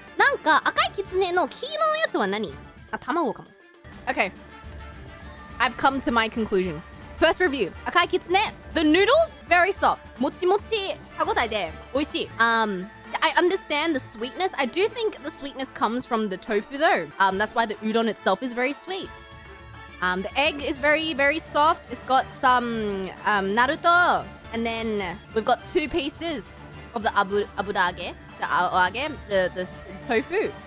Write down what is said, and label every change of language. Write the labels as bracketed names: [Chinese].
[Japanese] なんか赤いきつねの黄色のやつは何？卵かも。Okay. [English] I've come to my conclusion. First review. 赤いきつね The noodles very soft. [Japanese] もちもち歯ごたえで美味しい。 [English] I understand the sweetness. I do think the sweetness comes from the tofu though. That's why the udon itself is very sweet. The egg is very, very soft. It's got some naruto. And then we've got two pieces of the abudage, the tofu.